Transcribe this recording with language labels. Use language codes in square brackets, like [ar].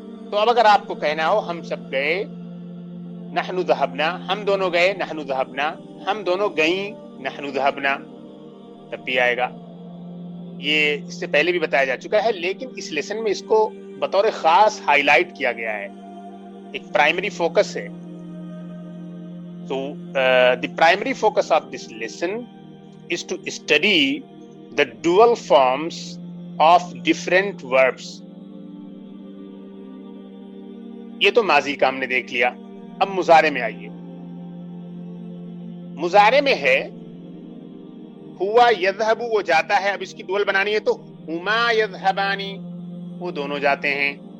[ur] تو اب اگر آپ کو کہنا ہو ہم سب گئے، [ar] نحن ذهبنا، [ur] ہم دونوں گئے، نحن ذهبنا، ہم دونوں گئیں، نحن ذهبنا، تب بھی آئے گا. یہ اس سے پہلے بھی بتایا جا چکا ہے، لیکن اس لیسن میں اس کو بطور خاص ہائی لائٹ کیا گیا ہے، ایک پرائمری فوکس ہے. [en] So the primary focus of this lesson is to study the dual forms of different verbs. [ur] یہ تو ماضی کا ہم نے دیکھ لیا. اب مضارع میں آئیے. مضارع میں ہے [ar] ہوا یذهب، [ur] وہ جاتا ہے. اب اس کی ڈوول بنانی ہے تو [ar] ہما یذهبانی، [ur] وہ دونوں جاتے ہیں.